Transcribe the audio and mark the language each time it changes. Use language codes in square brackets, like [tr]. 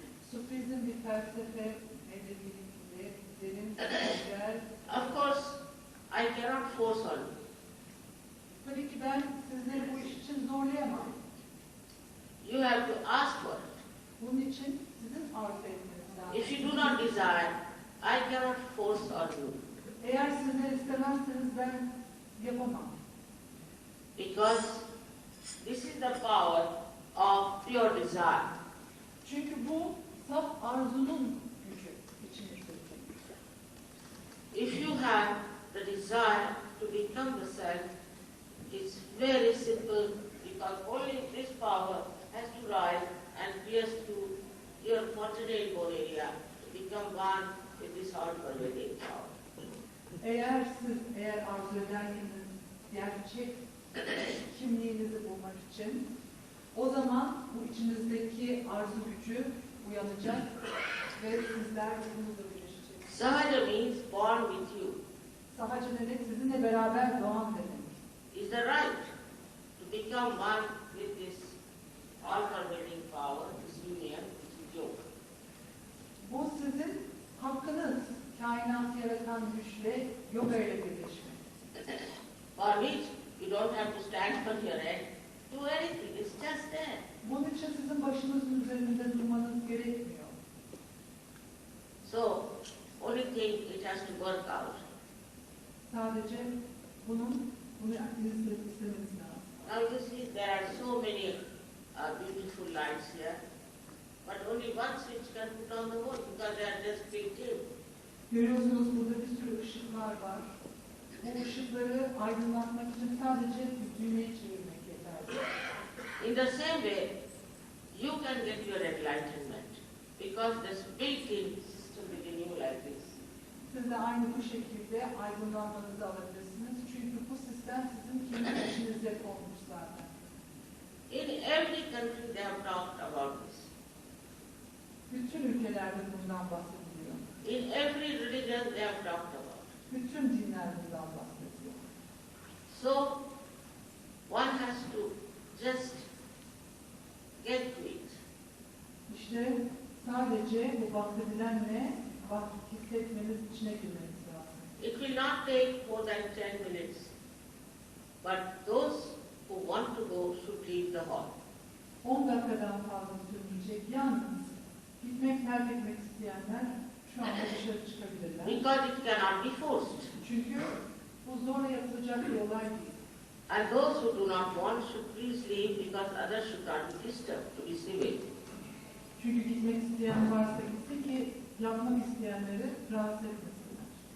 [tr] Sufizm bir felsefe, medeniyetli, derin, güzel. [en] Of course, I cannot force on you. [tr] Tabii ki ben sizleri bu iş için zorlayamam. [en] You have to ask for it. [tr] Bunun için sizin arzu etmeniz lazım. [en] If you do not desire, I cannot force on you. [tr] Eğer sizler istemezseniz ben yapamam. [en] Because this is the power of pure desire. [tr] Çünkü bu saf arzunun gücü içinizdeki. [en] If you have the desire to become the self, it's very simple because only this power has to rise and pierce through your quaternary bone area to become one with this all-pervading power. [tr] Eğer arzu ederseniz gerçek kimliğinizi bulmak için o zaman bu içinizdeki arzu gücü uyanacak ve sizler bununla birleşeceksiniz. [en] Sahaja means born with you. [tr] Sahaca demek sizinle beraber doğan demek. [en] Is the right to become one with this all-pervading power, this union, which is yoga. [tr] Bu sizin hakkınız, kainatı yaratan güçle yoga ile birleşmek. [en] For which you don't have to stand on your head, do anything, it's just there. [tr] Bunun için sizin başınızın üzerinde durmanız gerekmiyor. [en] So, only thing it has to work out. [tr] Sadece bunu istemeniz lazım. [en] Now you see there are so many beautiful lights here, but only one switch can put on the whole because they are just built in. [tr] Görüyorsunuz burada bir sürü ışıklar var. Bu ışıkları aydınlatmak için sadece düğmeyi çevirmek yeterli. [en] In the same way, you can get your enlightenment because there's built-in system within you like this. [tr] Siz de aynı bu şekilde aydınlanmanızı alabilirsiniz. Çünkü bu sistem sizin kendi içinizde konmuş zaten. [en] In every country they have talked about this. [tr] Bütün ülkelerde bundan bahsediliyor. [en] In every religion they have talked about. [tr] Bütün dinler bundan bahsediyor. [en] So one has to just get to it. [tr] İşte sadece bu bahsedilenle hissetmeniz, içine girmeniz lazım. [en] It will not take more than 10 minutes. But those who want to go should leave the hall. [tr] 10 dakikadan fazla sürmeyecek. Yalnız gitmek, terk etmek isteyenler şu anda dışarı çıkabilirler. [en] Because it cannot be forced. [tr] Çünkü bu zorla yapılacak bir olay değil. [en] And those who do not want should please leave because others should not be disturbed to be civil. [tr] Çünkü gitmek isteyen varsa gitsin ki yapmak isteyenleri rahatsız etmesinler.